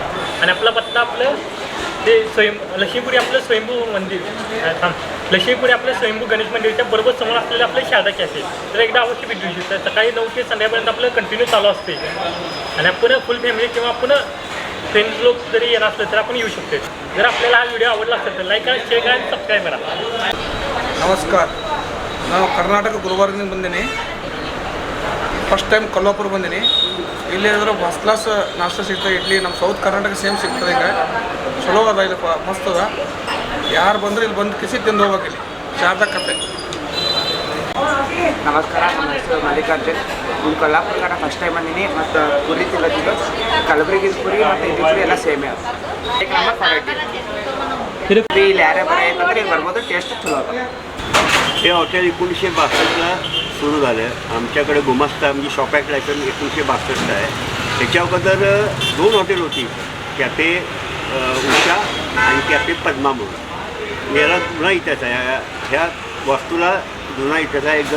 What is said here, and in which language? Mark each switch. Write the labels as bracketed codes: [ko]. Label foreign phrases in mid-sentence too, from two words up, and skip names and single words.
[mr] आणि आपला पत्ता आपलं ते लक्ष्मीपुरी आपलं स्वयंभू मंदिर लक्ष्मीपुरी आपलं स्वयंभू गणेश मंदिरच्या बरोबर समोर असलेलं आपलं शारदा कॅफे. तर एकदा अवश्य भेट देऊ शकतो. सकाळी 9 ते संध्याकाळपर्यंत आपलं कंटिन्यू चालू असते आणि आपण [en] full family [mr] किंवा आपण फ्रेंड्स लोक जरी येणार असलं तर आपण येऊ शकतो. जर आपल्याला हा व्हिडिओ आवडला असेल तर लाईक करा, शेअर करा आणि सबस्क्राईब करा. [kn] ನಮಸ್ಕಾರ. ನಾವು ಕರ್ನಾಟಕ ಗುಲ್ಬರ್ಗದಿಂದ ಬಂದೀನಿ. [en] first time [kn] ಕೊಲ್ಲಾಪುರ ಬಂದೀನಿ. ಇಲ್ಲಿ ಅಂದ್ರೆ [en] first class [kn] ನಾಷ್ಟ ಸಿಗ್ತದೆ, ಇಡ್ಲಿ ನಮ್ಮ ಸೌತ್ ಕರ್ನಾಟಕ ಸೇಮ್ ಸಿಗ್ತದೆ. ಈಗ ಚಲೋ ಅದ, ಇಲ್ಲಿ ಮಸ್ತ್ ಅದ. ಯಾರು ಬಂದ್ರೆ ಇಲ್ಲಿ ಬಂದು ಕಿಸಿ ತಿಂದು ಹೋಗ್ಬೇಕು. ಇಲ್ಲಿ ಶಾರದಾ ಕೆಫೆ. ನಮಸ್ಕಾರ, ನನ್ನ ಹೆಸರು ಮಲ್ಲಿಕಾರ್ಜುನ್. ಇಲ್ಲಿ ಕೊಲ್ಲಾಪುರ ಕಡೆ [en] first time [kn] ಬಂದೀನಿ. ಮತ್ತು ಪುರಿ ತಿನ್ನೋದಿದ್ದು ಕಲಬುರಗಿ ಪುರಿ ಮತ್ತು ಇಲ್ಲಿ ಪುರಿ ಎಲ್ಲ ಸೇಮೇ ಅದ. [mr] एक नंबर क्वालिटी [kn] ಇಲ್ಲಿ ಯಾರೇ ಬರೋದಂದ್ರೆ ಇಲ್ಲಿ ಬರ್ಬೋದು. ಟೇಸ್ಟ್ ಚಲೋ ಅದ. [mr] हे हॉटेल 1962ला सुरू झालं. आमच्याकडे गुमास्ता म्हणजे [en] shop act licence [mr] 1962 आहे. त्याच्या अगोदर 2 हॉटेल होती, कॅफे उषा आणि कॅफे पद्मा म्हणून. याला जुना इतिहास आहे, ह्या वास्तूला जुना इतिहास आहे एकदम.